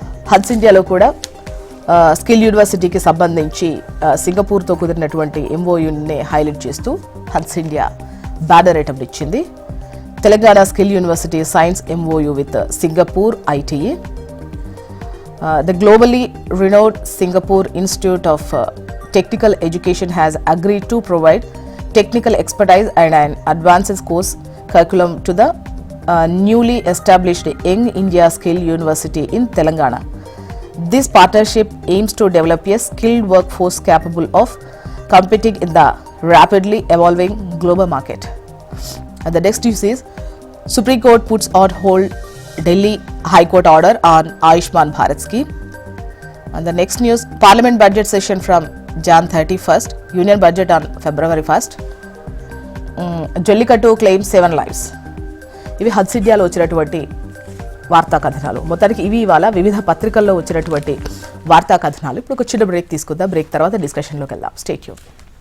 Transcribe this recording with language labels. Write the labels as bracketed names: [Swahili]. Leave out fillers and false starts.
[Telugu] హడ్స్ ఇండియాలో కూడా స్కిల్ యూనివర్సిటీకి సంబంధించి సింగపూర్తో కుదిరినటువంటి ఎంఓయూని హైలైట్ చేస్తూ హడ్స్ ఇండియా బ్యానర్ ఐటమ్ ఇచ్చింది. [English] Telangana skill university signs MOU with Singapore ITE. The globally renowned Singapore Institute of Technical Education has agreed to provide technical expertise and an advanced course curriculum to the newly established Young India Skill University in Telangana. This partnership aims to develop a skilled workforce capable of competing in the rapidly evolving global market. And the next news is Supreme Court puts on hold Delhi High Court order on Ayushman Bharat scheme. And the next news, Parliament budget session from Jan 31st, Union budget on February 1st. Jallikattu claims 7 lives. [Telugu] ఇవి హడ్స్ ఇండియాలో వచ్చినటువంటి వార్తా కథనాలు. మొత్తానికి ఇవి ఇవాళ వివిధ పత్రికల్లో వచ్చినటువంటి వార్తా కథనాలు. ఇప్పుడు ఒక చిన్న బ్రేక్ తీసుకుందాం. బ్రేక్ తర్వాత డిస్కషన్లోకి వెళ్దాం. Stay tune.